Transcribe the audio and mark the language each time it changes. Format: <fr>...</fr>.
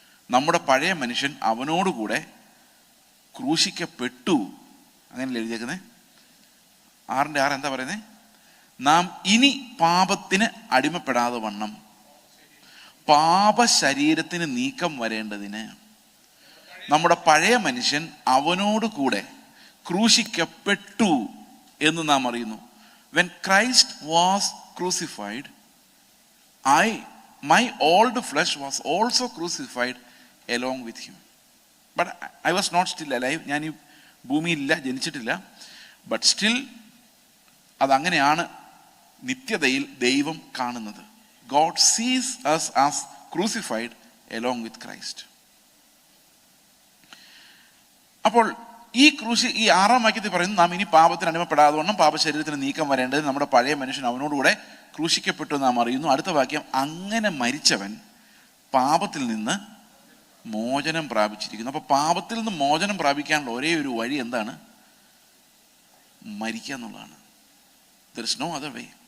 <ml>നമ്മുടെ പഴയ മനുഷ്യൻ അവനോടുകൂടെ ക്രൂശിക്കപ്പെട്ടു. അങ്ങനെയല്ലേ എഴുതിയേക്കുന്നത്? 6:6 എന്താ പറയുന്നത്? നാം ഇനി പാപത്തിന് അടിമപ്പെടാതെ വണ്ണം പാപശരീരത്തിന് നീക്കം വരേണ്ടതിന് നമ്മുടെ പഴയ മനുഷ്യൻ അവനോടുകൂടെ ക്രൂശിക്കപ്പെട്ടു എന്ന് നാം അറിയുന്നു.</ml> <en>When Christ was crucified, my old flesh was also crucified along with him. But I was not still alive.</en> <ml>ഞാൻ ഈ ഭൂമിയിലില്ല, ജനിച്ചിട്ടില്ല.</ml> <en>but still</en> <ml>അതങ്ങനെയാണ് നിത്യതയിൽ ദൈവം കാണുന്നത്.</ml> <en>God sees us as crucified along with Christ.</en> <ml>അപ്പോൾ ഈ ക്രൂശി, ഈ 6-ാം വാക്യത്തിൽ പറയുന്നു, നാം ഇനി പാപത്തിന് അടിമപ്പെടാതെ വണ്ണം പാപശരീരത്തിന് നീക്കം വരേണ്ടത് നമ്മുടെ പഴയ മനുഷ്യൻ അവനോടുകൂടെ ക്രൂശിക്കപ്പെട്ടു നാം അറിയുന്നു. അടുത്ത വാക്യം, അങ്ങനെ മരിച്ചവൻ പാപത്തിൽ നിന്ന് മോചനം പ്രാപിച്ചിരിക്കുന്നു. അപ്പോൾ പാപത്തിൽ നിന്ന് മോചനം പ്രാപിക്കാനുള്ള ഒരേ ഒരു വഴി എന്താണ്? മരിക്കുക എന്നുള്ളതാണ്.</ml> <en>There is no other way.</en>